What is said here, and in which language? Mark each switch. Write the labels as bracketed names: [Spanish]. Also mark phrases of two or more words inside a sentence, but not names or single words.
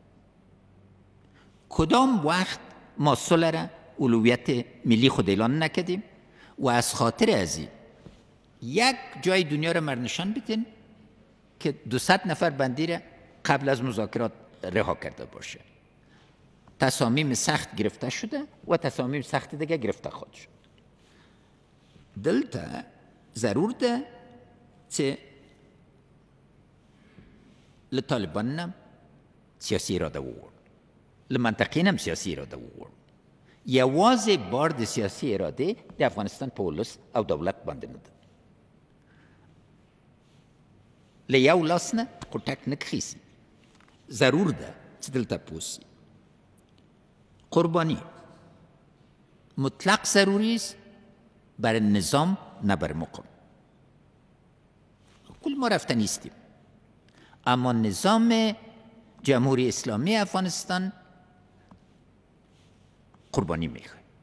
[Persian] کدام وقت ما صلح را اولویت ملی خود اعلان نکردیم و از خاطر ازی یک جای دنیا را مر نشان بدین که 200 نفر بندی را قبل از مذاکرات رها کرده باشه. تصامیم سخت گرفته شده و تصامیم سخت دیگه گرفته خواهد شد. [Pashto] دلته ضرور ده چې له طالبان هم سیاسي اراده وغواړو، له منطقې هم سیاسي اراده وغواړو. یوازې بار د سیاسي اراده د افغانستان په ولس او دولت باندې نه ده. له یو لاس نه قوټک نه کښیسي. ضرور ده چې دلته پوسي. [Persian] قربانی مطلق ضروری است بر نظام نه بر مقام. کل ما رفته نیستیم، اما نظام جمهوری اسلامی افغانستان قربانی میخواه.